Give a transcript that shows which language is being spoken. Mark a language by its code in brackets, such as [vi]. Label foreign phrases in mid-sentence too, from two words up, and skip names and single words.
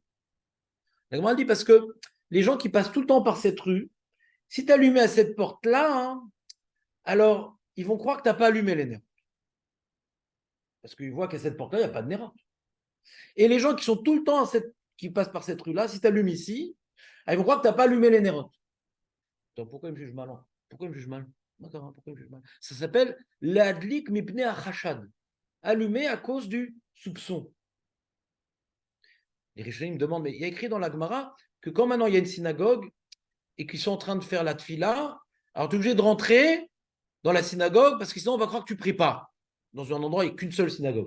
[fr] La Gemara, elle dit parce que les gens qui passent tout le temps par cette rue, si tu allumé à cette porte-là, hein, alors ils vont croire que tu n'as pas allumé les nérotes. Parce qu'ils voient qu'à cette porte-là, il n'y a pas de nérotes. Et les gens qui sont tout le temps qui passent par cette rue-là, si tu allumes ici, ils vont croire que tu n'as pas allumé les nérotes. Pourquoi ils me jugent mal? Pourquoi ils me jugent mal? Pourquoi ils me jugent mal? Ça s'appelle [he] להדליק מפני החשד. [fr] Allumé à cause du soupçon. Les Rishonim me demandent, mais il y a écrit dans la Gemara que quand maintenant il y a une synagogue et qu'ils sont en train de faire la tfila, alors tu es obligé de rentrer dans la synagogue parce que sinon on va croire que tu ne pries pas. Dans un endroit, il n'y a qu'une seule synagogue.